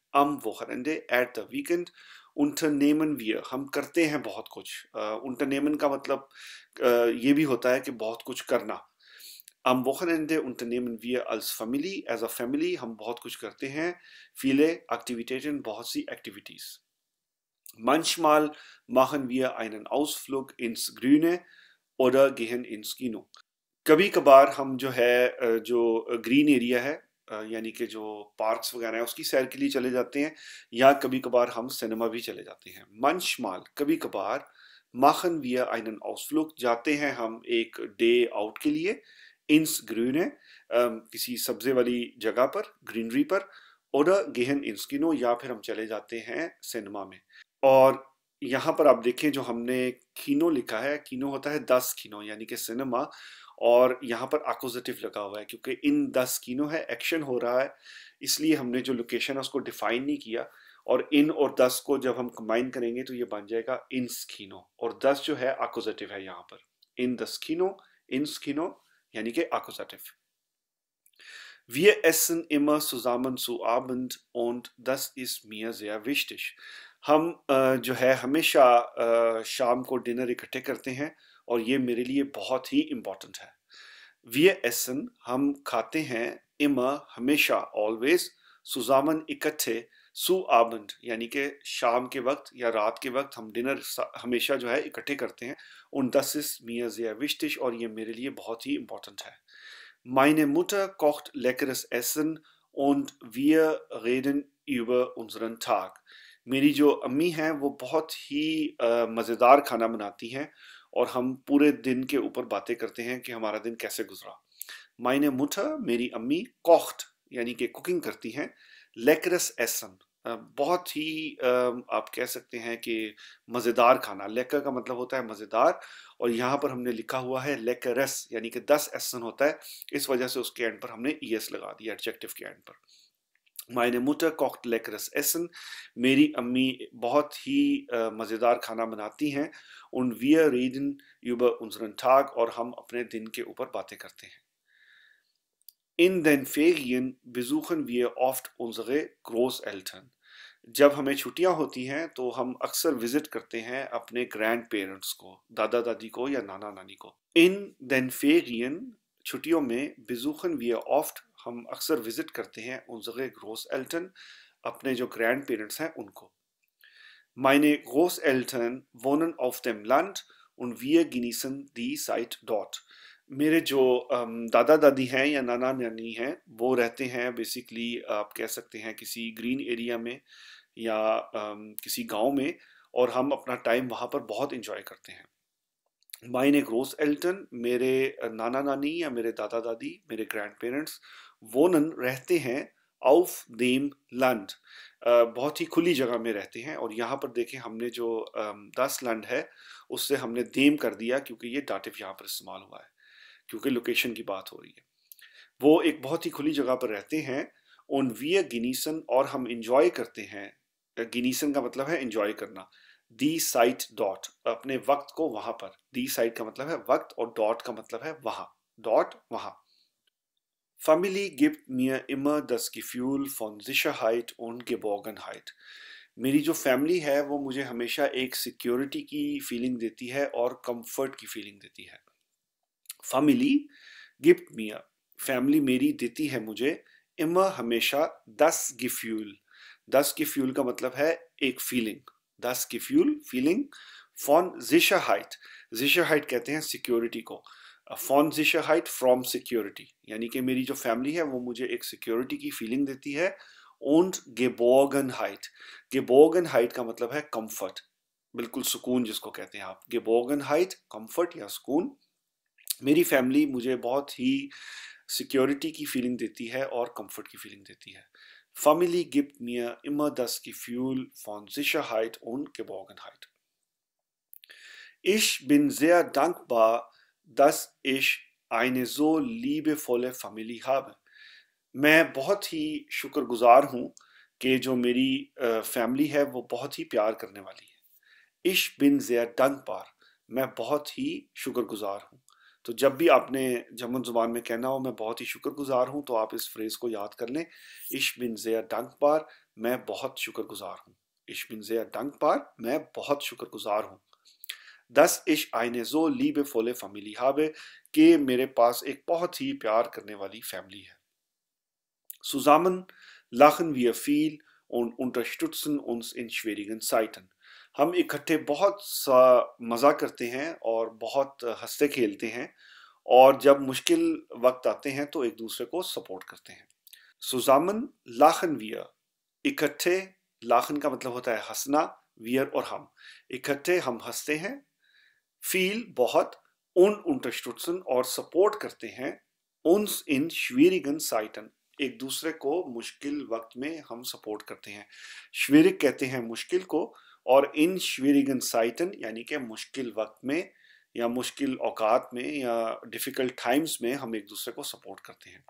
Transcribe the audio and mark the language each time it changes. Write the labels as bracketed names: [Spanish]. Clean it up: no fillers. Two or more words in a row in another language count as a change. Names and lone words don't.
[German] am Wochenende, [English] at the weekend। [German] unternehmen wir, [Urdu] ہم کرتے ہیں بہت کچھ. unternehmen کا مطلب یہ بھی ہوتا ہے کہ بہت کچھ کرنا. [German] Am Wochenende unternehmen wir als Family, [English] as a family, [Urdu] ہم بہت کچھ کرتے ہیں. [German] viele Aktivitäten, [Urdu] बहुत सी activities। [German] Manchmal machen wir einen Ausflug ins Grüne oder gehen ins Kino। [Urdu] کبھی کبھار ہم جو ہے جو [English] green area [Urdu] ہے یعنی کہ جو پارکس وغیرہ ہیں اس کی سیر کے لیے چلے جاتے ہیں، یا کبھی کبھار ہم سینما بھی چلے جاتے ہیں. manchmal کبھی کبھار, [German] machen wir einen Ausflug [Urdu] جاتے ہیں ہم ایک [English] day out [Urdu] کے لیے, [German] ins Grüne [Urdu] کسی سبزے والی جگہ پر، گرینری پر, [German] oder gehen ins Kino [Urdu] یا پھر ہم چلے جاتے ہیں سینما میں. اور یہاں پر آپ دیکھیں جو ہم نے Kino لکھا ہے، Kino ہوتا ہے [German] 10 Kino [Urdu] یعنی کہ سینما، اور یہاں پر ایکوزیٹیو لگا ہوا ہے کیونکہ [German] in 10 Kino [Urdu] ہے، ایکشن ہو رہا ہے، اس لیے ہم نے جو لوکیشن ہے اس کو ڈیفائن نہیں کیا. اور in اور 10 کو جب ہم کمبائن کریں گے تو یہ بن جائے گا [German] ins Kino, [Urdu] اور 10 جو ہے ایکوزیٹیو ہے یہاں پر. [German] in 10 Kino, ins Kino [Urdu] یعنی کہ ایکوزیٹیو. [German] Wir essen immer zusammen zu Abend und das ist mir sehr wichtig। [Urdu] ہم جو ہے ہمیشہ شام کو ڈنر اکٹھے کرتے ہیں اور یہ میرے لیے بہت ہی امپورٹنٹ ہے. [German] Wir essen, [Urdu] ہم کھاتے ہیں، immer ہمیشہ, [English] always, [Urdu] zusammen इकट्ठे, [German] zu Abend [Urdu] یعنی کہ شام کے وقت یا رات کے وقت ہم ڈنر ہمیشہ جو ہے اکٹھے کرتے ہیں. [German] und das ist mir sehr wichtig, [Urdu] اور یہ میرے لیے بہت ہی امپورٹنٹ ہے. [German] Meine Mutter kocht leckeres Essen und wir reden über unseren Tag। [Urdu] میری جو امی ہیں وہ بہت ہی مزیدار کھانا بناتی ہیں اور ہم پورے دن کے اوپر باتیں کرتے ہیں کہ ہمارا دن کیسے گزرا. [German] Meine Mutter, [Urdu] میری امی، kocht یعنی کہ کوکنگ کرتی ہیں, [German] leckeres Essen [Urdu] بہت ہی آپ کہہ سکتے ہیں کہ مزیدار کھانا. lecker کا مطلب ہوتا ہے مزیدار، اور یہاں پر ہم نے لکھا ہوا ہے leckers یعنی کہ [German] 10 Essen [Urdu] ہوتا ہے، اس وجہ سے اس کے اینڈ پر ہم نے ای ایس لگا دیا ایڈجیکٹو کے اینڈ پر. [German] Meine Mutter kocht leckeres Essen, [Urdu] میری امی بہت ہی مزیدار کھانا بناتی ہیں. [German] und wir reden über unseren Tag, [Urdu] اور ہم اپنے دن کے اوپر باتیں کرتے ہیں. [German] In den Ferien besuchen wir oft unsere Großeltern। [Urdu] جب ہمیں چھٹیاں ہوتی ہیں تو ہم اکثر وزٹ کرتے ہیں اپنے [English] grand parents [Urdu] کو، دادا دادی کو یا نانا نانی کو. [German] इन den Ferien, [Urdu] چھٹیوں میں, [German] besuchen wir oft, [Urdu] ہم اکثر وزٹ کرتے ہیں [German] unsere Großeltern, [Urdu] اپنے جو [English] grand parents [Urdu] ہیں ان کو. [German] Meine Großeltern wohnen auf dem Land und wir genießen die Zeit dort। [Urdu] میرے جو دادا دادی ہیں یا نانا نانی ہیں وہ رہتے ہیں بیسکلی آپ کہہ سکتے ہیں کسی [English] green area [Urdu] میں یا کسی گاؤں میں، اور ہم اپنا ٹائم وہاں پر بہت انجوائے کرتے ہیں. [German] Meine Großeltern, [Urdu] میرے نانا نانی یا میرے دادا دادی، میرے [English] grand parents, [Urdu] wohnen رہتے ہیں, [German] auf dem Land [Urdu] بہت ہی کھلی جگہ میں رہتے ہیں، اور یہاں پر دیکھیں ہم نے جو [German] 10 Land [Urdu] ہے اس سے ہم نے دیم کر دیا کیونکہ یہ ڈیٹو یہاں پر استعمال ہوا ہے، کیونکہ لوکیشن کی بات ہو رہی ہے. وہ ایک بہت ہی کھلی جگہ پر رہتے ہیں. [German] und wir genießen, [Urdu] اور ہم انجوائے کرتے ہیں، genießen کا مطلب ہے انجوائے کرنا, [German] die Zeit dort, [Urdu] اپنے وقت کو وہاں پر. [German] die Zeit [Urdu] کا مطلب ہے وقت اور dort کا مطلب ہے وہاں, dort वहां। [German] Family gibt mir immer das Gefühl von Sicherheit und Geborgenheit. [Urdu] میری جو فیملی ہے وہ مجھے ہمیشہ ایک سیکیورٹی کی فیلنگ دیتی ہے اور کمفرٹ کی فیلنگ دیتی ہے. [German] Family gibt mir, [Urdu] فیملی میری دیتی ہے مجھے immer ہمیشہ [German] das Gefühl, das Gefühl [Urdu] کا مطلب ہے ایک فیلنگ, [German] das Gefühl [Urdu] فیلنگ [German] von Sicherheit, Sicherheit [Urdu] کہتے ہیں سیکیورٹی کو, [German] von Sicherheit [English] from security, [Urdu] یعنی کہ میری جو فیملی ہے وہ مجھے ایک سیکیورٹی کی فیلنگ دیتی ہے. [German] und Geborgenheit, Geborgenheit [Urdu] کا مطلب ہے کمفرٹ، بالکل سکون جس کو کہتے ہیں آپ، Geborgenheit کمفرٹ یا سکون. میری فیملی مجھے بہت ہی سیکیورٹی کی فیلنگ دیتی ہے اور کمفرٹ کی فیلنگ دیتی ہے. [German] Family gibt mir immer das Gefühl von Sicherheit und Geborgenheit. Ich bin sehr dankbar, dass ich eine so liebevolle Familie habe. [Urdu] میں بہت ہی شکرگزار ہوں کہ جو میری فیملی ہے وہ بہت ہی پیار کرنے والی ہے. [German] Ich bin sehr dankbar, [Urdu] میں بہت ہی شکرگزار ہوں. تو جب بھی آپ نے جرمن زبان میں کہنا ہو میں بہت ہی شکرگزار ہوں تو آپ اس فریز کو یاد کر لیں, [German] Ich bin sehr dankbar, [Urdu] میں بہت شکرگزار ہوں. [German] Ich bin sehr dankbar, [Urdu] میں بہت شکرگزار ہوں. [German] dass ich eine so liebevolle Familie habe, [Urdu] کہ میرے پاس ایک بہت ہی پیار کرنے والی فیملی ہے. [German] Zusammen lachen wir viel und unterstützen uns in schwierigen Zeiten. [Urdu] ہم اکٹھے بہت سا مزہ کرتے ہیں اور بہت ہنستے کھیلتے ہیں اور جب مشکل وقت آتے ہیں تو ایک دوسرے کو سپورٹ کرتے ہیں. [German] Zusammen lachen wir, [Urdu] اکٹھے، lachen کا مطلب ہوتا ہے ہنسنا، wir اور ہم، اکٹھے ہم ہنستے ہیں, viel बहुत, [German] und unterstützen [Urdu] اور سپورٹ کرتے ہیں, [German] uns in schwierigen Zeiten, [Urdu] ایک دوسرے کو مشکل وقت میں ہم سپورٹ کرتے ہیں. schwierig کہتے ہیں مشکل کو اور [German] in schwierigen Zeiten [Urdu] یعنی کہ مشکل وقت میں یا مشکل اوقات میں یا मुश्किल औकात में या [English] difficult times [Urdu] میں ہم ایک دوسرے کو سپورٹ کرتے ہیں.